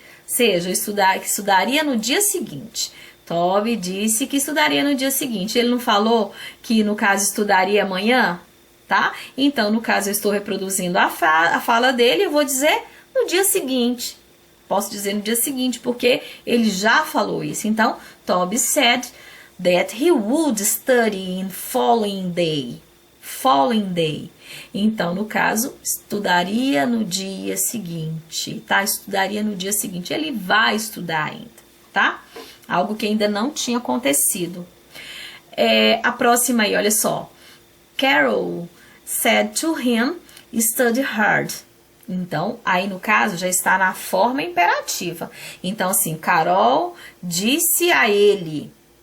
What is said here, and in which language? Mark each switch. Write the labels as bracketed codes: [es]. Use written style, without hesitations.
[pt] Seja, estudaria no dia seguinte. Toby disse que estudaria no dia seguinte. Ele não falou que, no caso, estudaria amanhã? Tá? Então, no caso, eu estou reproduzindo a fala dele, eu vou dizer no dia seguinte. Posso dizer no dia seguinte, porque ele já falou isso. Então, [en] Toby said that he would study in following day. Following day. [pt] Então, no caso, estudaria no dia seguinte, tá? Estudaria no dia seguinte. Ele vai estudar ainda, tá? Algo que ainda não tinha acontecido. A próxima aí, olha só. [en] Carol said to him, study hard. [pt] Então, aí no caso, já está na forma imperativa. Então, assim, Carol disse a ele...